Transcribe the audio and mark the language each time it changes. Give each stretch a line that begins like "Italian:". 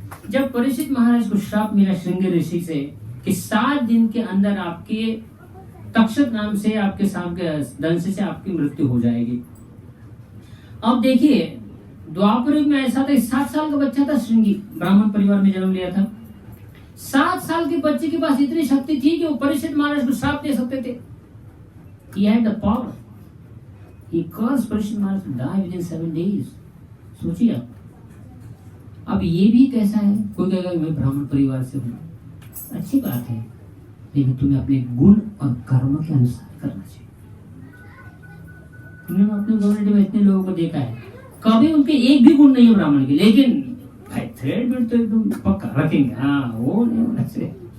Hindi: जब परीक्षित महाराज को श्राप मिला श्रृंगी ऋषि से कि 7 दिन के अंदर आपके तक्षक नाम से आपके सांप के दंश से आपकी मृत्यु हो जाएगी। अब देखिए द्वापर युग में ऐसा था, 7 साल का बच्चा था, श्रृंगी ब्राह्मण परिवार में जन्म लिया था। 7 साल के बच्चे के पास इतनी शक्ति थी कि वो परीक्षित महाराज को श्राप दे सकते थे।
English: He had the power. He caused Parikshit Maharaj to die within 7 days.
Hindi: सोचिए आप। अब ये भी कैसा है, कोई कहेगा मैं ब्राह्मण परिवार से हूँ, अच्छी बात है, लेकिन तुम्हें अपने गुण और कर्म के अनुसार करना चाहिए। तुमने अपने कम्युनिटी में इतने लोगों को देखा है, कभी उनके एक भी गुण नहीं है ब्राह्मण के, लेकिन भाई थ्रेड में तो एकदम पक्का रखेंगे, हाँ वो नहीं होना चाहिए।